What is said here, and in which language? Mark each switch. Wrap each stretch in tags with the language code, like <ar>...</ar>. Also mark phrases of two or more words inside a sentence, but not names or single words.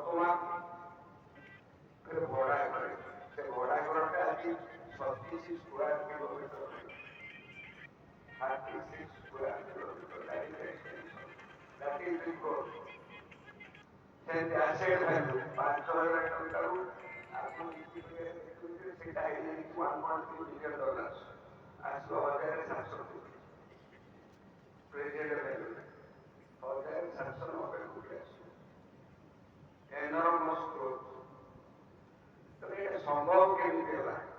<or>ଭଡା ଘରେ ସେ ଭଡା ଘରଟା ଆଜି</or> <en>36 square kilometer 36 square kilometer, that is the extension. That is the growth. Then the asset value, 5,000</en> <or>ଟଙ୍କାରୁ ଆପଣ ଦେଖିବେ ସେଟା ହେଇଯାଇଛି</or> <en>$1.3 billion,</en> <or>ଆସିବ 1,700 କୋଟି।</or> <en>present value</en> <or>1,790 କୋଟି ଆସିବ।</or> <en>enormous growth.</en> <or>ତ ଏଇଟା ସମ୍ଭବ କେମିତି ହେଲା?</or>